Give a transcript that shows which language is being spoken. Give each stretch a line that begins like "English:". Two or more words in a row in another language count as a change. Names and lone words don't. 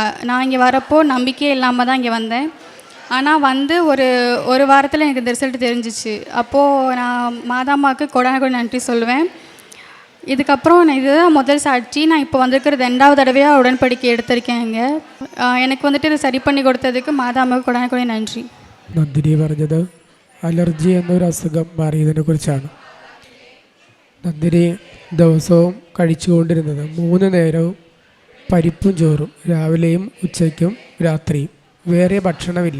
Tamil: நான் இங்கே வரப்போ நம்பிக்கையே இல்லாமல் தான் இங்கே வந்தேன். ஆனால் வந்து ஒரு வாரத்தில் எனக்கு இந்த ரிசல்ட் தெரிஞ்சிச்சு. அப்போது நான் மாதாம்மாவுக்கு கொடான நன்றி சொல்லுவேன். இதுக்கப்புறம் நான் இதுதான் முதல் சாட்சி. நான் இப்போ வந்திருக்கிறது 2வது தடவையாக உடன்படிக்கை எடுத்திருக்கேன் இங்கே. எனக்கு வந்துட்டு இது சரி பண்ணி കൊടുത്തதுக்கு
Malayalam: മാതാമ്മക്ക് കൊടാനക്കൊടി നന്ദി. നന്ദിനി പറഞ്ഞത് അലർജി എന്നൊരു അസുഖം മാറിയതിനെ കുറിച്ചാണ്. നന്ദിനി ദിവസവും കഴിച്ചുകൊണ്ടിരുന്നത് 3 നേരവും പരിപ്പും ചോറും, രാവിലെയും ഉച്ചയ്ക്കും രാത്രിയും. വേറെ ഭക്ഷണമില്ല.